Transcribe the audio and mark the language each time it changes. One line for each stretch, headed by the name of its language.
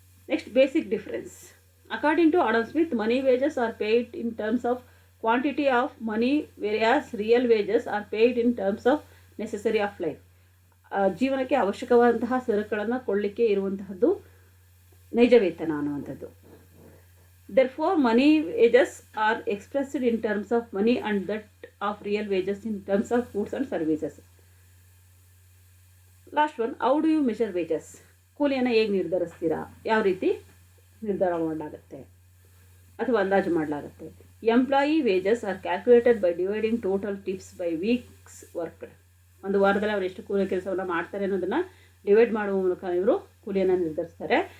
English: Next, basic difference. According to Adam Smith, money wages are paid in terms of quantity of money, whereas real wages are paid in terms of necessary of life.
Kannada: ಜೀವನಕ್ಕೆ ಅವಶ್ಯಕವಾದಂತಹ ಸರಕುಗಳನ್ನು ಕೊಳ್ಳಿಕ್ಕೆ ಇರುವಂತಹದ್ದು ನೈಜ ವೇತನ ಅನ್ನುವಂಥದ್ದು.
English: Therefore, money wages are expressed in terms of money and that of real wages in terms of goods and services. Last one, how do you measure wages?
Kannada: ಕೂಲಿಯನ್ನು ಹೇಗೆ ನಿರ್ಧರಿಸ್ತೀರಾ? ಯಾವ ರೀತಿ ನಿರ್ಧಾರ ಮಾಡಲಾಗುತ್ತೆ ಅಥವಾ ಅಂದಾಜು ಮಾಡಲಾಗುತ್ತೆ?
English: Employee wages are calculated by dividing total tips by weeks worked.
Kannada: ಒಂದು ವಾರದಲ್ಲಿ ಅವರು ಎಷ್ಟು ಕೂಲಿ ಕೆಲಸವನ್ನು ಮಾಡ್ತಾರೆ ಅನ್ನೋದನ್ನು ಡಿವೈಡ್ ಮಾಡುವ ಮೂಲಕ ಇವರು ಕೂಲಿಯನ್ನು ನಿರ್ಧರಿಸ್ತಾರೆ.